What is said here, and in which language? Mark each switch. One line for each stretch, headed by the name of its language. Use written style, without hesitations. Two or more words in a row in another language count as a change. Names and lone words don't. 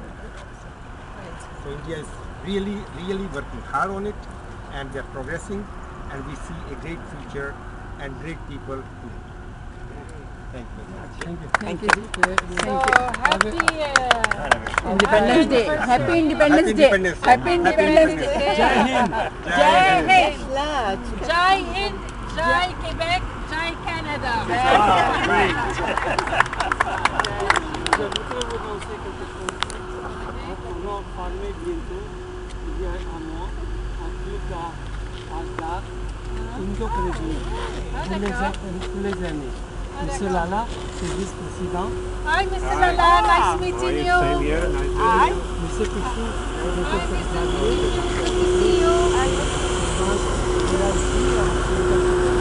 English: So India is really working hard on it, and they're progressing, and we see a great future and great people. Thank you very much. Thank you. So happy Independence Day. Happy Independence Day. Happy Independence Day.
Hindi: Jai Hind. Jai Hind. Jai Hind. Jai Québec. Jai Canada.
French: Je voudrais vous annoncer quelque chose. On va parler bientôt, il y a un mois, un club d'art indo-canadien pour les années. Monsieur Lala, c'est vice-président.
English: Hi, Mr. Lala. Nice meeting you. Same here. Nice Hi. Monsieur Pichou, Hi, Mr. Lee. Good to see you.